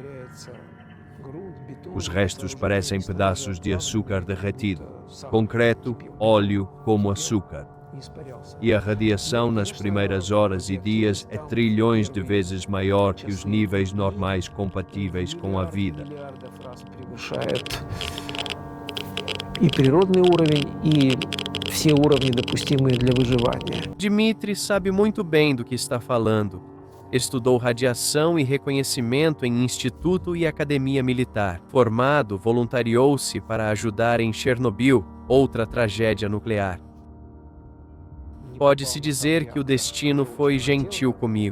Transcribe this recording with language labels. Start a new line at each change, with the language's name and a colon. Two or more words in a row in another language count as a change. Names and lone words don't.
Portuguese: Os restos parecem pedaços de açúcar derretido. Concreto, óleo como açúcar. E a radiação nas primeiras horas e dias é trilhões de vezes maior que os níveis normais compatíveis com a vida.
Russian: И природный уровень, и все уровни, допустимые для выживания.
Portuguese: Dmitry sabe muito bem do que está falando. Estudou radiação e reconhecimento em instituto e academia militar. Formado, voluntariou-se para ajudar em Chernobyl, outra tragédia nuclear. Pode-se dizer que o destino foi gentil comigo.